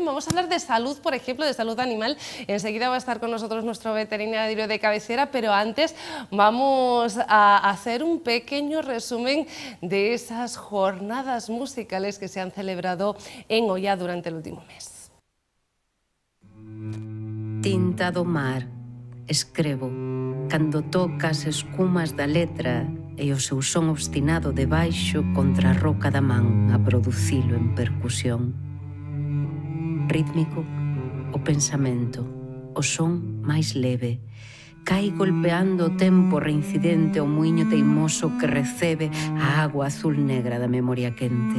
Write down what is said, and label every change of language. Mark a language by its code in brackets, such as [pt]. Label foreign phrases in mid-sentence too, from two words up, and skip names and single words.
[es] Vamos a hablar de salud, por ejemplo, de salud animal. Enseguida va a estar con nosotros nuestro veterinario de cabecera, pero antes vamos a hacer un pequeño resumen de esas jornadas musicales que se han celebrado en Oia durante el último mes. [gl] Tinta do mar, escrevo, cando toca as escumas da letra e o seu son obstinado debaixo contra a roca da man a producilo en percusión. Rítmico, o pensamento, o son máis leve, cai golpeando o tempo reincidente o muiño teimoso que recebe a agua azul negra da memoria quente.